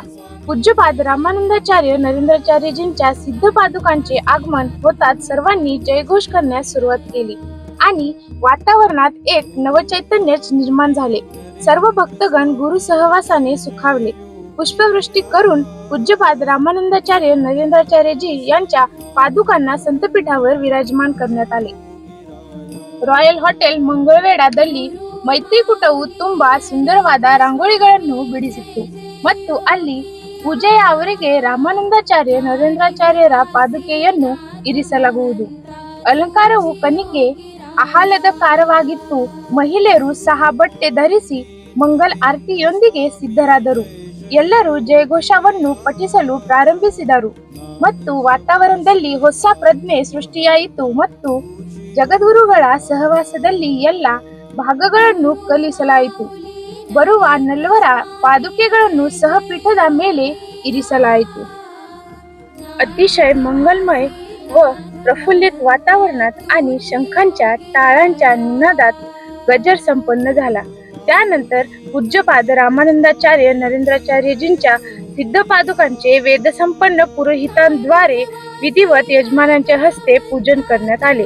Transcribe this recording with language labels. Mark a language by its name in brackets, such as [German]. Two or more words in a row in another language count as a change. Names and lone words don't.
[Marathi] पूज्यपाद रामानंदाचार्य नरेंद्राचार्यजींच्या सिद्ध पादुकांचे आगमन होताच सर्वांनी जयघोष करण्यास सुरुवात केली आणि वातावरणात एक नवचैतन्य निर्माण झाले. सर्व भक्तगण गुरु सहवासाने सुखावले. पुष्पवृष्टी करून पूज्यपाद रामानंदाचार्य नरेंद्राचार्यजी यांच्या पादुकांना संतपीठावर विराजमान करण्यात आले. [Kannada] ರಾಯಲ್ ಹೋಟೆಲ್ ಮಂಗಳವೇಢದಲ್ಲಿ ಮೈತ್ರಿಕೂಟವು ತುಂಬಾ ಸುಂದರವಾದ ರಂಗೋಲಿಗಳನ್ನು ಬಿಡಿಸಿತ್ತು ಮತ್ತು ಅಲ್ಲಿ ಪೂಜೆಯ ಅವರಿಗೆ ರಾಮಾನಂದಾಚಾರ್ಯ ನರೇಂದ್ರಾಚಾರ್ಯರ ಪಾದುಕೆಯನ್ನು ಇರಿಸಲಾಗುವುದು. ಅಲಂಕಾರವು ಕನಿಕೆ ಆಹ್ಲಾದಕರವಾಗಿತ್ತು. ಮಹಿಳೆಯರು ಸಹ ಬಟ್ಟೆ ಧರಿಸಿ ಮಂಗಲ್ ಆರತಿಯೊಂದಿಗೆ ಸಿದ್ಧರಾದರು. ಎಲ್ಲರೂ ಜಯಘೋಷವನ್ನು ಪಠಿಸಲು ಪ್ರಾರಂಭಿಸಿದರು ಮತ್ತು ವಾತಾವರಣದಲ್ಲಿ ಹೊಸ ಪ್ರಜ್ಞೆ ಸೃಷ್ಟಿಯಾಯಿತು ಮತ್ತು ಜಗದ್ಗುರುಗಳ ಸಹವಾಸದಲ್ಲಿ ಎಲ್ಲ ಭಾಗಗಳನ್ನು ಕಲಿಸಲಾಯಿತು. ಬರುವ 4 ಪಾದುಕೆಗಳನ್ನು सहपीठದ ಮೇಲೆ ಇರಿಸಲಾಯಿತು. [Marathi] अतिशय मंगलमय व प्रफुल्लित वातावरणात आणि शंखांच्या टाळांच्या निनादात गजर संपन्न झाला. त्यानंतर पूज्यपाद रामानंदाचार्य नरेंद्राचार्यजींच्या सिद्ध पादुकांचे वेदसंपन्न पुरोहितांद्वारे विधिवत यजमानांच्या हस्ते पूजन करण्यात आले.